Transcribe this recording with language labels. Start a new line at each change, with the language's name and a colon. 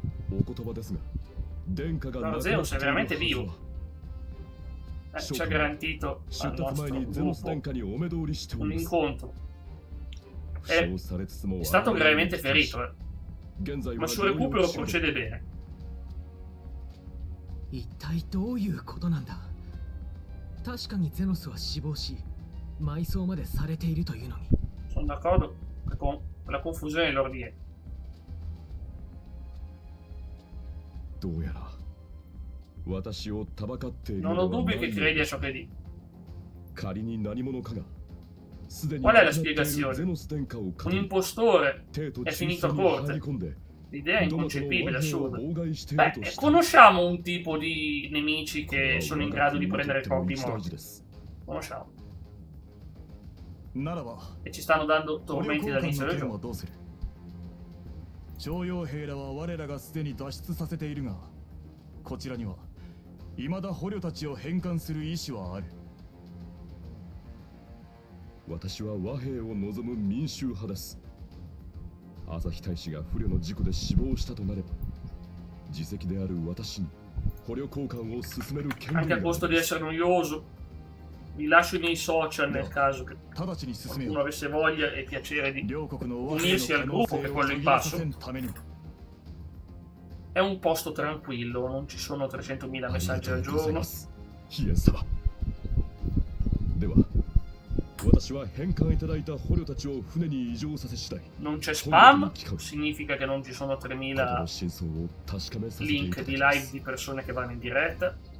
Italian: Lord Zenos è veramente vivo. Ci ha garantito al nostro gruppo un incontro. È stato gravemente ferito, ma il suo recupero procede bene.
Japanese: 一体どういうことなんだ。確かにゼノスは死亡し、埋葬までされているというのに。
Italian: Sono d'accordo con la confusione dell'ordine. Non ho dubbi che credi a ciò che dico. Qual è la spiegazione? Un impostore è finito a corte L'idea è inconcepibile, assurda. Beh, conosciamo un tipo di nemici che sono in grado di prendere corpi morti. Conosciamo. E ci stanno dando tormenti dall'inizio del gioco.
Japanese: 徴用兵らは我らがすでに脱出させているが、こちらには未だ捕虜たちを返還する意思はある。私は和平を望む民衆派です。朝日大使が不慮の事故で死亡したとなれば、自責である私に捕虜交換を進める権利
Italian: Anche a costo di essere noioso, vi lascio nei social nel caso che qualcuno avesse voglia e piacere di unirsi al gruppo, che è quello in basso. È un posto tranquillo, non ci sono 300.000 messaggi al giorno.
Japanese: では、私は返還いただいた捕虜たちを船に移乗させ次第。
Italian: Non c'è spam, significa che non ci sono 3.000 link di live di persone che vanno in diretta.